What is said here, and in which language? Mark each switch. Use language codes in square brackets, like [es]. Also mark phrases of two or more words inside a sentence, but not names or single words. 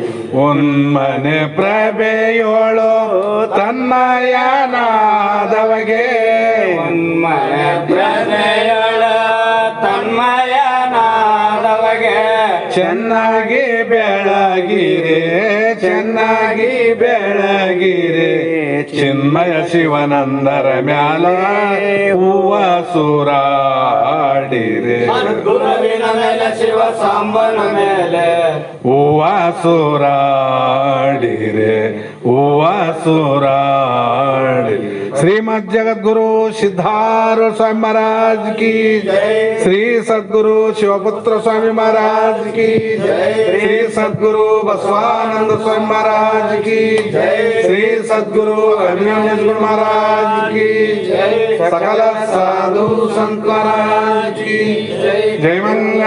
[kn] ಉನ್ಮನೆ ಪ್ರಭೆಯೋಳು ತನ್ಮಯನಾದವಗೆ, ಉನ್ಮನೆ ಪ್ರಭೆಯೋಳ ತನ್ಮಯನಾದವಗೆ ಚೆನ್ನಾಗಿ ಬೆಳಗಿರೆ, ಚೆನ್ನಾಗಿ ಬೆಳಗಿರೆ ಚಿನ್ಮಯ ಶಿವನಂದರ ಮ್ಯಾಲ ಹೂವ ಸೂರಾಡಿರೆ. ಗುರುವಿನ ಮೇಲೆ ಶಿವ ಸಾಂಬನ ಮೇಲೆ ಹೂವ ಸೂರಾಡಿರೆ, ಹೂವ ಸೂರಾಡಿ. [hi] श्रीमद जगद्गुरु सिद्धार्थ स्वामी महाराज की जय। श्री सद्गुरु शिवपुत्र स्वामी महाराज की जय। श्री सद्गुरु बसवानंद स्वामी महाराज की जय। श्री सद्गुरु अभिनव महाराज की जय। सकल साधु संत महाराज की जय। जय मंगल